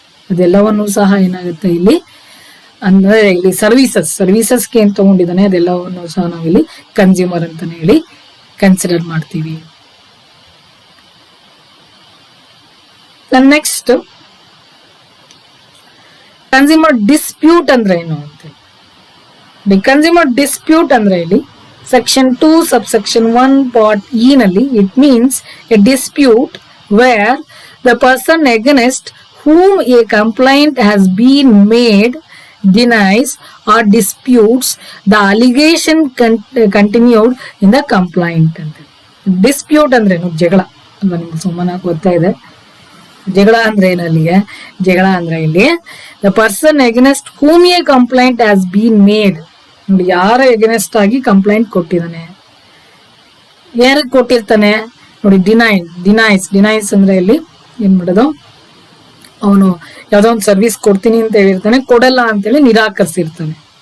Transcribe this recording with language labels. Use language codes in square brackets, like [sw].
[kn] ಅದೆಲ್ಲವನ್ನು ಸಹ ಏನಾಗುತ್ತೆ ಇಲ್ಲಿ ಅಂದ್ರೆ, ಇಲ್ಲಿ ಸರ್ವಿಸಸ್ಗೆ ಏನ್ ತಗೊಂಡಿದ್ದಾನೆ ಅದೆಲ್ಲವನ್ನು ಸಹ ನಾವಿಲ್ಲಿ ಕನ್ಸ್ಯೂಮರ್ ಅಂತಾನೆ ಹೇಳಿ ಕನ್ಸಿಡರ್ ಮಾಡ್ತೀವಿ. ನೆಕ್ಸ್ಟ್, ಕನ್ಸ್ಯೂಮರ್ ಡಿಸ್ಪ್ಯೂಟ್ ಅಂದ್ರೆ ಏನು ಅಂತ. ಕನ್ಸ್ಯೂಮರ್ ಡಿಸ್ಪ್ಯೂಟ್ ಅಂದ್ರೆ ಇಲ್ಲಿ ಸೆಕ್ಷನ್ 2 subsection 1 part E ನಲ್ಲಿ [en] It means a dispute where the person against whom a complaint has been made denies or disputes the allegation continued in the complaint ಅಂತ. [kn] Dispute ಅಂದ್ರೆ ಏನು? ಜಗಳ. ನಿಮ್ಗೆ ಸುಮ್ಮನೆ ಗೊತ್ತಾ ಇದೆ ಜಗಳ ಅಂದ್ರೆ ಏನಲ್ಲಿಗೆ? ಜಗಳ ಅಂದ್ರೆ ಇಲ್ಲಿ [en] the person against whom a complaint has been made, [kn] ನೋಡಿ ಯಾರ ಎಗೇನೆಸ್ಟ್ ಆಗಿ ಕಂಪ್ಲೇಂಟ್ ಕೊಟ್ಟಿದ್ದಾನೆ, ಯಾರಿಗೆ ಕೊಟ್ಟಿರ್ತಾನೆ ನೋಡಿ, ಡಿನೈಸ್ ಅಂದ್ರೆ ಇಲ್ಲಿ ಏನ್ ಮಾಡೋದು, ಅವನು ಯಾವ್ದೋ ಒಂದು ಸರ್ವಿಸ್ ಕೊಡ್ತೀನಿ ಅಂತ ಹೇಳಿರ್ತಾನೆ, ಕೊಡಲ್ಲ ಅಂತೇಳಿ ನಿರಾಕರಿಸಿರ್ತಾನೆ.